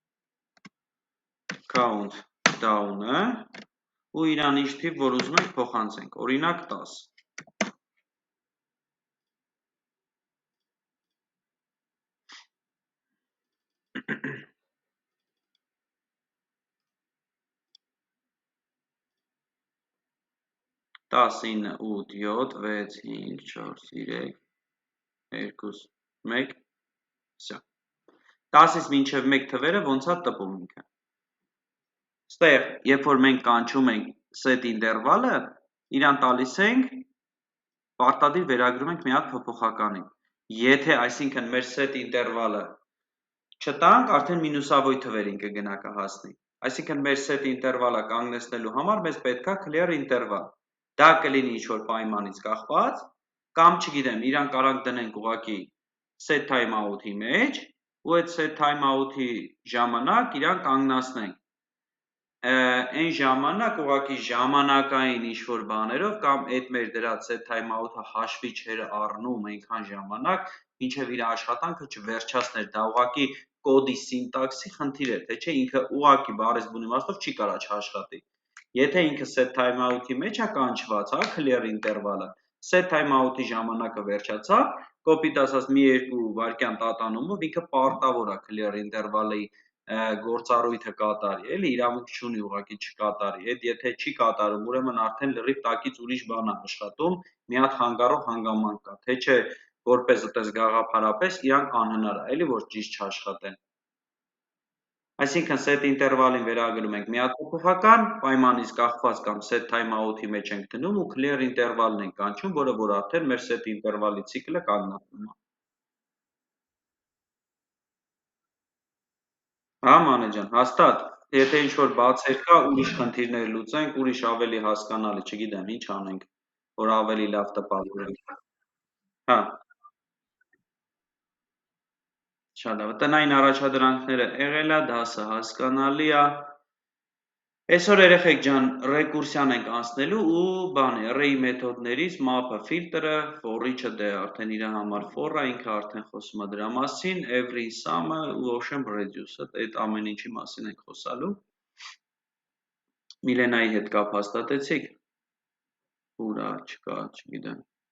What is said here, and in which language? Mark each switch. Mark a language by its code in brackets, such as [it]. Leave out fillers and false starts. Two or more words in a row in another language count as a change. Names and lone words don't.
[hy] countdown-ը ու իրան ինչ թիվ, որ ուզում ենք փոխանցենք, օրինակ 10։ Տաս, 9, 8, 7, 6, 5, 4, 3, 2, 1, всё։ 10-ից մինչև 1 թվերը ոնց է տպում ինքը։ Ստեղ, երբ որ մենք կանչում ենք [en] set interval- [hy] ը, իրան տալիս ենք, պարտադիր վերագրում ենք մի հատ փոփոխականի։ Եթե, այսինքն, մեր [en] set interval- [hy] ը չտանք, արդեն մինուսավոր թվերին կգնա կհասնի։ Այսինքն, մեր [en] set interval- [hy] ը կանգնեցնելու համար մեզ պետք է clear interval։ Դա կլինի ինչ-որ պայմանից կախված, կամ չգիտեմ, իրան կարանք դնենք ուղղակի [en] set timeout- [hy] ի մեջ, ու այդ [en] set timeout- [hy] ի ժամանակ իրան կանգնացնենք։ Այն ժամանակ ուղղակի ժամանակային ինչ-որ բաներով կամ այդ մեր դրած [en] set timeout- [hy] ը հաշվի չէր առնում այնքան ժամանակ, մինչև իր աշխատանքը չվերջացներ, դա ուղղակի կոդի սինտաքսի խնդիր էր, թե չէ ինքը ուղղակի բառից բուն իմաստով չի կարա չաշխատի։ Եթե ինքը [en] set timeout- [hy] ի մեջ է կանչված, [en] clear interval- [hy] ը, [en] set timeout- [hy] ի ժամանակը վերջացավ, կոպիտ ասած մի 2 վայրկյան տատանումով ինքը պարտավոր է [en] clear interval- [hy] ի գործառույթը կատարի, էլի իրավունք չունի ուղղակի չկատարի, այդ եթե չի կատարում, ուրեմն արդեն լրիվ տակից ուրիշ բան է աշխատում, մի հատ խանգարող հանգամանք կա, թե չէ որպես այդպես գաղափարապես իրանք անհնար է, էլի որ ճիշտ չաշխատեն։ Այսինքն [en] set interval- [hy] ին վերագրում ենք մի հատ փոփոխական, պայմանից կախված կամ [en] set timeout- [hy] ի մեջ ենք դնում ու [en] clear interval- [hy] ն ենք կանչում, որը որ արդեն մեր [en] set interval- [hy] ի ցիկլը կանգնացնում է։ Հա, մանե ջան, հաստատ, եթե ինչ-որ բացեր կա, ուրիշ խնդիրներ լուծենք, ուրիշ ավելի հասկանալի, չգիտեմ, ինչ անենք, որ ավելի լավ տպավորենք։ Հա, շատ լավ, տնային առաջադրանքները եղել է, դասը հասկանալի է։ Այսօր երեխեք ջան, ռեկուրսիան ենք անցնելու ու բանի, array մեթոդներից map-ը, filter-ը, for-each-ը դե արդեն իր համար for-ը, ինքը արդեն խոսում է դրա մասին, [en] every sum- [hy] ը ու [en] Ocean radius- [hy] ը, այդ ամեն ինչի մասին ենք խոսալու։ Միլենայի հետ կապ հաստատեցիք։ Ուրա, չկա, չգիտեմ։